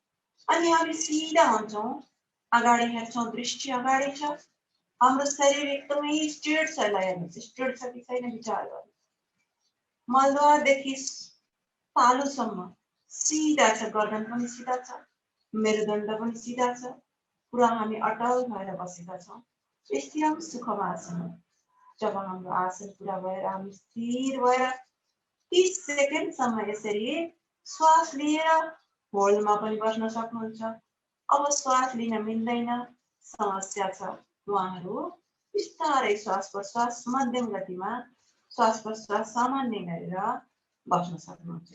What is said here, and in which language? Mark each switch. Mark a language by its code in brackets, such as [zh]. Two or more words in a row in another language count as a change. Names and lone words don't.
[ne] अनि हामी सिधा हुन्छौँ अगाडि हेर्छौँ दृष्टि अगाडि छ, हाम्रो शरीर एकदमै स्ट्रेट छ, यसलाई हेर्नुहोस् स्ट्रेट छ कि छैन विचार गर्नु। मलद्वारदेखि तालुसम्म सिधा छ, गर्दन पनि सिधा छ, मेरुदण्ड पनि सिधा छ, पुरा हामी अटल भएर बसेका छौँ। [sa] स्थिरम सुखम आसन। [ne] जब हाम्रो आसन पुरा भएर हामी स्थिर भएर 30 सेकेन्डसम्म यसरी श्वास लिएर होल्डमा पनि बस्न सक्नुहुन्छ। अब श्वास लिन मिल्दैन, समस्या छ, उहाँहरू बिस्तारै श्वास प्रश्वास मध्यम गतिमा श्वास प्रश्वास सामान्य गरेर बस्न सक्नुहुन्छ।